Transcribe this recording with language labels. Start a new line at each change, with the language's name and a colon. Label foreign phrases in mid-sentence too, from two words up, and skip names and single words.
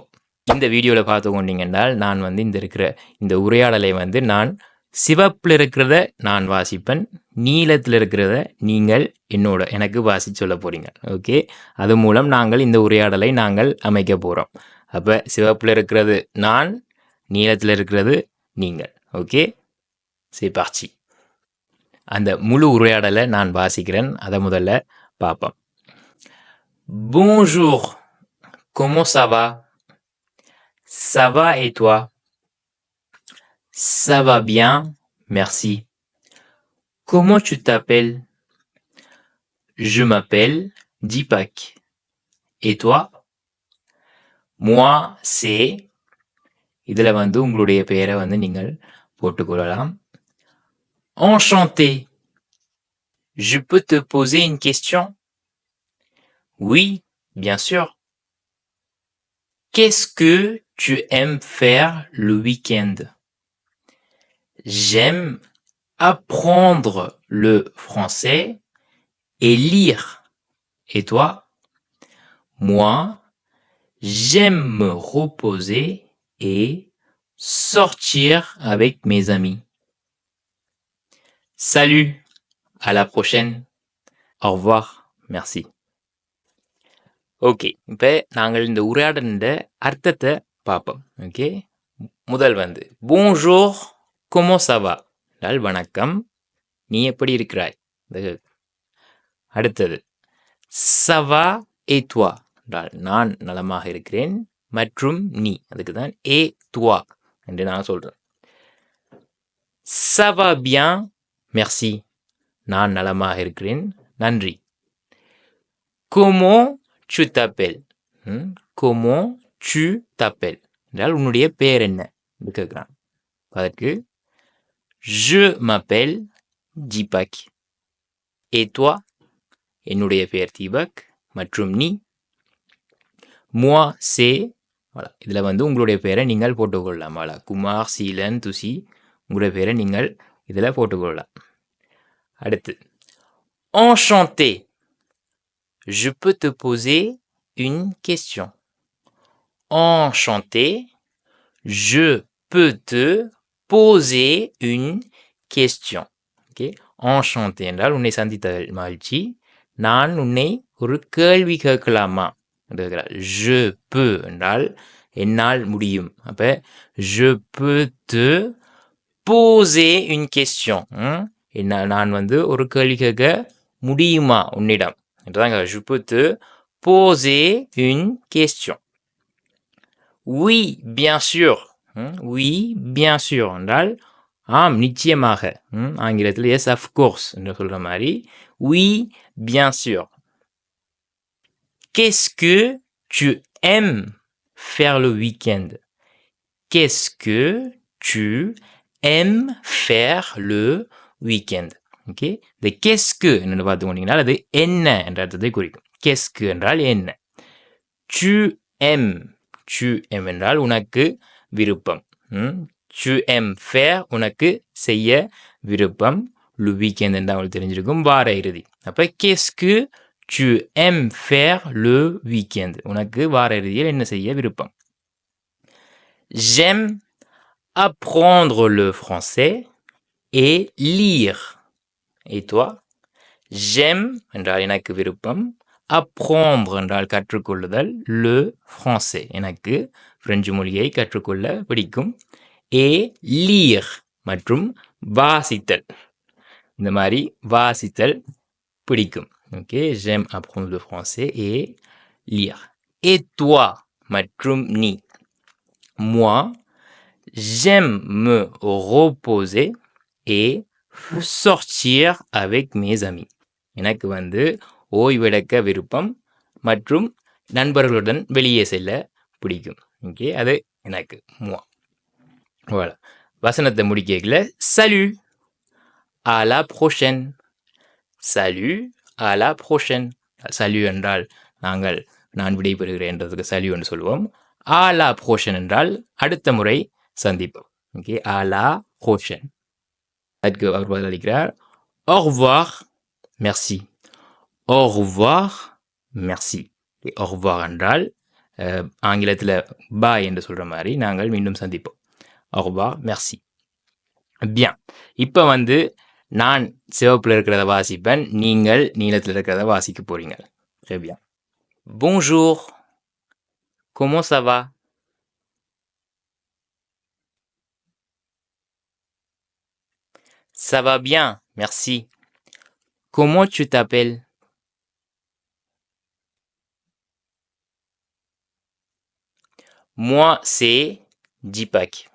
Tamil: இந்த வீடியோல பார்த்து கொண்டீங்கன்றால், நான் வந்து இந்த உரையாடலை வந்து நான் சிவப்புல இருக்கிறத நான் வாசிப்பேன். நீலத்தில இருக்கிறத நீங்கள் எனக்கு வாசிச்சு சொல்லப் போறீங்க. ஓகே. அது மூலம் நாங்கள் இந்த உரையாடலை அமைக்கப் போறோம். அப்ப சிவப்புல இருக்கிறது நான், நீலத்தில இருக்கிறது நீங்கள். ஓகே.
French: C'est parti.
Tamil: அந்த முழு உரையாடலை நான் வாசிக்கிறேன். அதை முதல்ல பார்ப்போம்.
French: Bonjour, comment ça va? Ça va et toi? Ça va bien, merci. Comment tu t'appelles? Je m'appelle Deepak. Et toi? Moi, c'est...
Tamil: இதில் வந்து உங்களுடைய பெயரை வந்து நீங்கள் போட்டுக்கொள்ளலாம்.
French: Enchanté. Je peux te poser une question? Oui, bien sûr. Qu'est-ce que tu aimes faire le week-end? J'aime apprendre le français et lire. Et toi? Moi, j'aime me reposer et sortir avec mes amis. Salut, à la prochaine. Au revoir, merci.
Tamil: ஓகே, இப்போ நாங்கள் இந்த உரையாடலின் அர்த்தத்தை பார்ப்போம். ஓகே, முதல் வந்து
French: Bonjour, comment ça va?
Tamil: என்றால் வணக்கம், நீ எப்படி இருக்கிறாய்?
French: அடுத்தது Ça va et toi?
Tamil: என்றால் நான் நலமாக இருக்கிறேன் மற்றும் நீ, அதுக்கு தான்
French: et toi
Tamil: என்று நான் சொல்கிறேன்.
French: Ça va bien, merci.
Tamil: நான் நலமாக இருக்கிறேன், நன்றி.
French: Comment tu t'appelles? Comment tu t'appelles?
Tamil: என்றால் உன்னுடைய பெயர் என்ன என்று கேட்கிறான்.
French: அதற்கு Je m'appelle Deepak. Et toi?
Tamil: என்னுடைய பெயர் தீபக் மற்றும் நீ?
French: Moi c'est...
Tamil: இதில் வந்து உங்களுடைய பெயரை நீங்கள் போட்டுக்கொள்ளலாம். குமார், சீலன், துசி, உங்களுடைய பெயரை நீங்கள் இதில் போட்டுக்கொள்ளலாம். அடுத்து Enchanté.
French: Je peux te poser une question. Enchanté. Je peux te poser une question.
Tamil: Okay. Enchanté என்றால் உன்னை சந்தித்த மகிழ்ச்சி. நான் உன்னை ஒரு கேள்வி கேட்கலாமா?
French: Je peux
Tamil: என்றால் என்னால் முடியும்.
French: அப்ப je peux te poser une question.
Tamil: நான் வந்து ஒரு கேள்வி கேட்க முடியுமா உன்னிடம்?
French: Je peux te poser une question. Oui, bien sûr. Oui, bien sûr
Tamil: என்றால் ஆம் நிச்சயமாக. ஆங்கிலத்தில்
English: yes of course
Tamil: என்று சொல்ற மாதிரி
French: oui, bien sûr. Qu'est-ce que tu aimes faire le week-end? Qu'est-ce que tu aimes faire le week-end?
Tamil: ஓகே, இந்த கெஸ்கு என்று பார்த்து கொண்டீங்கன்னா அது என்ன என்ற அர்த்தத்தை குறிக்கும். கெஸ்கு என்றால் என்ன.
French: Tu aimes. Tu aimes
Tamil: என்றால் உனக்கு விருப்பம்.
French: Tu aimes faire
Tamil: உனக்கு செய்ய விருப்பம்.
French: Le weekend
Tamil: என்றால் உங்களுக்கு தெரிஞ்சிருக்கும், வார இறுதி.
French: அப்போ qu'est-ce que tu aimes faire le weekend?
Tamil: உனக்கு வார இறுதியில் என்ன செய்ய விருப்பம்?
French: J'aime apprendre le français et lire. Et toi? J'aime
Tamil: என்றால் எனக்கு விருப்பம். Apprendre என்றால் கற்றுக்கொள்ளுதல்.
French: Le français
Tamil: எனக்கு பிரெஞ்சு மொழியை கற்றுக்கொள்ள பிடிக்கும்.
French: Et lire
Tamil: மற்றும் வாசித்தல், இந்த மாதிரி வாசித்தல் பிடிக்கும். ஓகே,
French: j'aime apprendre le français et lire. Et toi
Tamil: மற்றும் நீ?
French: Moi, j'aime me reposer et sortir avec mes amis.
Tamil: எனக்கு வந்து ஓய்வெடுக்க விருப்பம் மற்றும் நண்பர்களுடன் வெளியே செல்ல பிடிக்கும். ஓகே, அது எனக்கு moi. Voilà. வசனத்தை முடிக்கல.
French: Salut, à la prochaine. Salut, à la prochaine. Salut
Tamil: என்றால் நான் விடைபெறுகிறேன் என்றதுக்கு salut என்று சொல்லுவோம்.
French: À la prochaine
Tamil: என்றால் அடுத்த முறை சந்திப்போம். ஓகே,
French: à la prochaine.
Tamil: அதுக்கு அவர் பதிலளிக்கிறார்
French: au revoir merci au revoir merci au revoir
Tamil: என்றால் ஆங்கிலத்தில் பாய் என்று சொல்கிற மாதிரி நாங்கள் மீண்டும் சந்திப்போம்
French: au revoir merci bien
Tamil: இப்போ வந்து நான் சிவப்பில் இருக்கிறத வாசிப்பேன் நீங்கள் நீலத்தில் இருக்கிறத வாசிக்க போறீங்க
French: très bien bonjour comment ça va ça va bien merci comment tu t'appelles moi c'est Dipak.